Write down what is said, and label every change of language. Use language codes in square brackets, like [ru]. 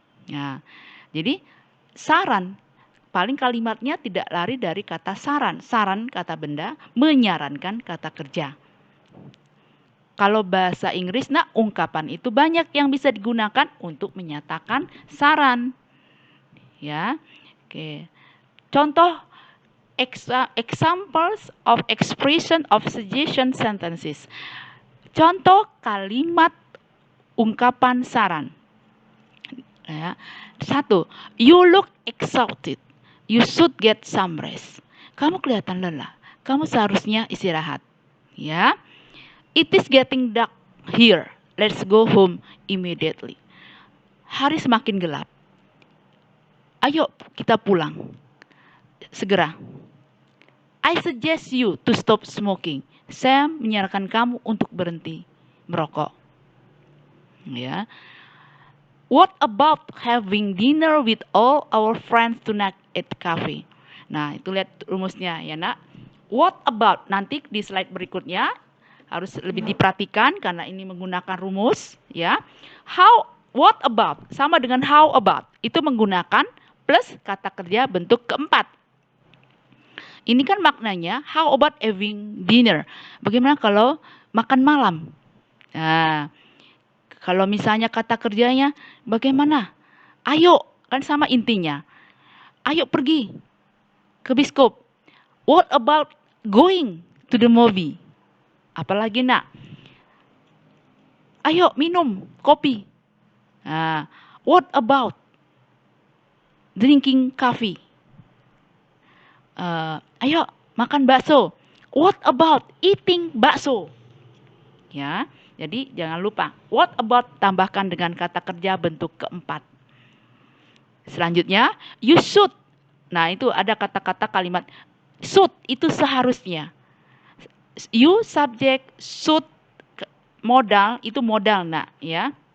[id] Nah, jadi saran paling kalimatnya tidak lari dari kata saran. Saran kata benda, menyarankan kata kerja. Kalau bahasa Inggris, nah ungkapan itu banyak yang bisa digunakan untuk menyatakan saran. Ya. Oke. [en] Contoh examples of expression of suggestion sentences. [id] Contoh kalimat ungkapan saran. Ya. 1. [en] You look exhausted. You should get some rest. [id] Kamu kelihatan lelah. Kamu seharusnya istirahat. Ya. [en] It is getting dark here. Let's go home immediately. [id] Hari semakin gelap. Ayo kita pulang. Segera. [en] I suggest you to stop smoking. [id] Saya menyarankan kamu untuk berhenti merokok. Ya. [en] What about having dinner with all our friends tonight at cafe? [id] Nah, itu lihat rumusnya ya, Nak. [en] What about? [id] Nanti di slide berikutnya harus lebih diperhatikan karena ini menggunakan rumus, ya. [en] What about? [id] Sama dengan how about. Itu menggunakan plus kata kerja bentuk keempat. Ini kan maknanya [en] how about having dinner? [id] Bagaimana kalau makan malam? Nah, kalau misalnya kata kerjanya bagaimana? Ayo, kan sama intinya. Ayo pergi ke bioskop. [en] What about going to the movie? [id] Apalagi nak? Ayo minum kopi. Nah, [en] what about drinking coffee? [id] Ayo makan bakso. [en] What about eating bakso? [id] Ya, jadi jangan lupa. What about tambahkan dengan kata kerja bentuk keempat. Selanjutnya, [en] you should. [id] Nah, itu ada kata-kata kalimat should, itu seharusnya. You subject, should modal, itu modal nak, ya.